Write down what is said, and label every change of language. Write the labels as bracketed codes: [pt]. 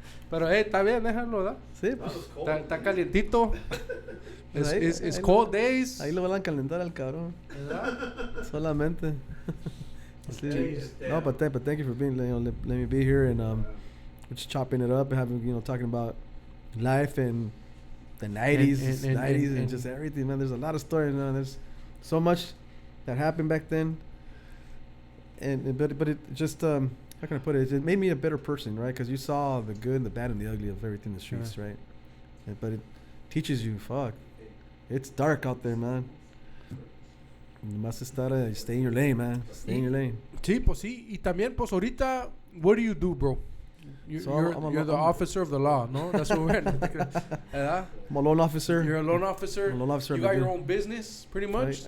[es] Pero está bien, déjalo, ¿verdad? Sí, pues. Está calientito. [en] It's cold days. [es] Ahí lo van a calentar al cabrón. ¿Verdad? Solamente. Sí. [en] No, but thank you for being, let me be here and we're just chopping it up and having, talking about life and the 90s, and just everything, man. There's a lot of stories, man. There's so much that happened back then. But it just how can I put it? It made me a better person, right? Because you saw the good, the bad, and the ugly of everything in the streets, right? But it teaches you, fuck, it's dark out there, man. You must stay in your lane, man. Stay in your lane. [es] Sí, pues sí. Y también, pues ahorita, [en] what do you do, bro? You're the officer of the law, [es] no? [en] That's what we're at. I'm a loan officer. You're a loan officer. I'm a loan officer. You got your own business, pretty much.